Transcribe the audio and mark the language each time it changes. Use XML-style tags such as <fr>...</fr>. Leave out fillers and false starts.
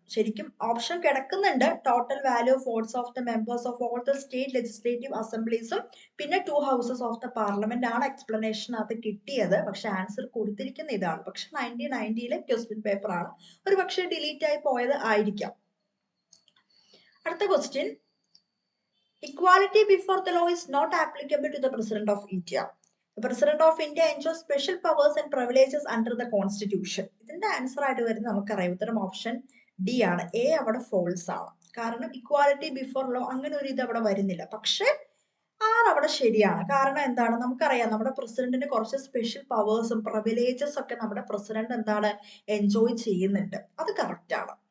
<ml>ശരിക്കും ഓപ്ഷൻ കിടക്കുന്നുണ്ട്,</ml> <en>total value of votes of the members of all the state legislative അസംബ്ലീസും പിന്നെ 2 houses of the Parliament</en> <ml>ആണ് എക്സ്പ്ലനേഷനകത്ത് കിട്ടിയത്. പക്ഷെ ആൻസർ കൊടുത്തിരിക്കുന്ന ഇതാണ്. പക്ഷെ 1990-ലെ ക്വസ്റ്റ്യൻ പേപ്പർ ആണ്, ഒരു പക്ഷേ ഡിലീറ്റ് ആയി പോയത് ആയിരിക്കാം. അടുത്ത question,</ml> <en>Equality before the law is not applicable to the President of India. The President of India enjoys special powers and privileges under the Constitution.</en> <ml>ഇതിന്റെ ആൻസർ ആയിട്ട് വരുന്നത് നമുക്കറിയാം. ഉത്തരം ഓപ്ഷൻ ഡി ആണ്. എ അവിടെ ഫോൾസ് ആണ്. കാരണം ഇക്വാലിറ്റി ബിഫോർ ലോ അങ്ങനെ ഒരു ഇത് അവിടെ വരുന്നില്ല. പക്ഷെ ആർ അവിടെ ശരിയാണ്. കാരണം എന്താണ്, നമുക്കറിയാം നമ്മുടെ പ്രസിഡന്റിന് കുറച്ച് സ്പെഷ്യൽ പവേഴ്സും പ്രിവിലേജസ് ഒക്കെ നമ്മുടെ പ്രസിഡന്റ് എന്താണ് എൻജോയ് ചെയ്യുന്നുണ്ട്. അത് കറക്റ്റ് ആണ്.</ml>